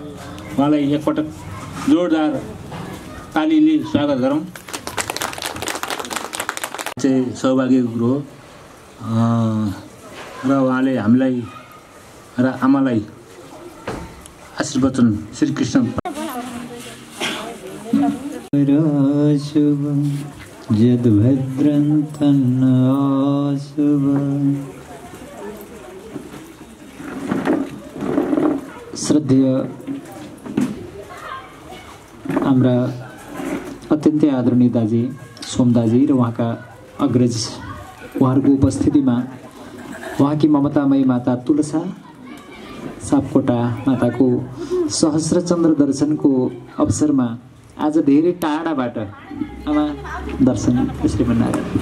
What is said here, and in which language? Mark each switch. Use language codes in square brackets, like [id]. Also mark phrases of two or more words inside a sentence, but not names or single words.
[ne] उहाँलाई एकपटक जोरदार तालीले स्वागत गरौँ। चाहिँ सौभाग्यको कुरो हो र उहाँले हामीलाई र आमालाई आशीर्वचन श्री कृष्ण [sa] शुभम यद भद्रंतन शुभम। [ne] श्रद्धेय हाम्रा अत्यन्तै आदरणीय दाजी सोमदाजी र उहाँका अग्रज उहाँहरूको उपस्थितिमा उहाँकी ममतामयी माता तुलसा सापकोटा माताको सहस्र चन्द्र दर्शनको अवसरमा आज धेरै टाढाबाट आमा दर्शन श्रीमन्नारायण।